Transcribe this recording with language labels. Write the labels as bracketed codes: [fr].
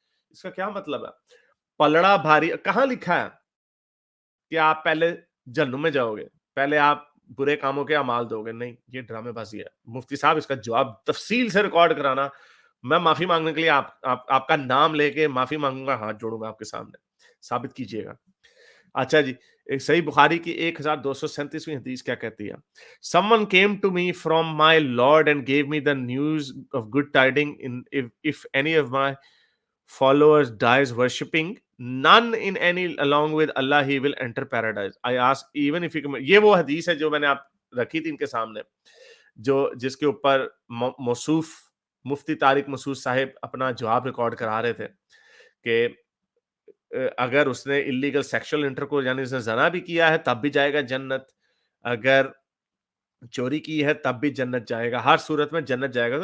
[ur] اس کا کیا مطلب ہے؟ پلڑا بھاری کہاں لکھا ہے کہ آپ پہلے جہنم میں جاؤ گے، پہلے آپ برے کاموں کے اعمال دو گے. نہیں, یہ ڈرامے بازی ہے. مفتی صاحب اس کا جواب تفصیل سے ریکارڈ کرانا, میں معافی مانگنے کے لیے آپ کا نام لے کے معافی مانگوں گا, ہاتھ جوڑوں گا آپ کے سامنے, ثابت کیجئے گا. اچھا جی, ایک صحیح بخاری کی 1237ویں حدیث کیا کہتی ہے؟ Someone came to me from my Lord and gave me the news of good tidings. [en] If any of my followers dies worshipping none in any along with Allah, he will enter paradise. [ur] I ask even if he, یہ وہ حدیث ہے جو میں نے آپ رکھی تھی ان کے سامنے, جو جس کے اوپر موصوف مفتی طارق مسعود صاحب اپنا جواب ریکارڈ کرا رہے تھے کہ اگر اس نے اللیگل سیکشل انٹرکورس یعنی اس نے زنا بھی کیا ہے تب بھی جائے گا جنت, اگر چوری کی ہے تب بھی جنت جائے گا, ہر صورت میں جنت جائے گا.